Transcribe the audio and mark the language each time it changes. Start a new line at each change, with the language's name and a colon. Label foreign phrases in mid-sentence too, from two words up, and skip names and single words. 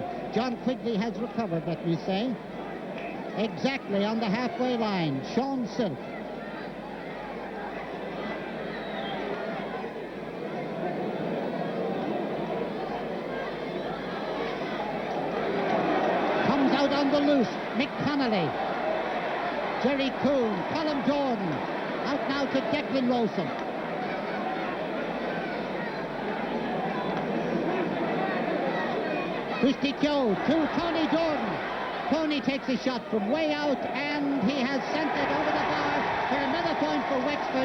English: John Quigley has recovered, let me say. Exactly on the halfway line. Sean Silk. Comes out on the loose. Mick Connolly. Jerry Coon. Colm Jordan. Out now to Declan Rossum. Christy Keogh to Tony Jordan. Tony takes a shot from way out, and he has sent it over the bar for another point for Wexford.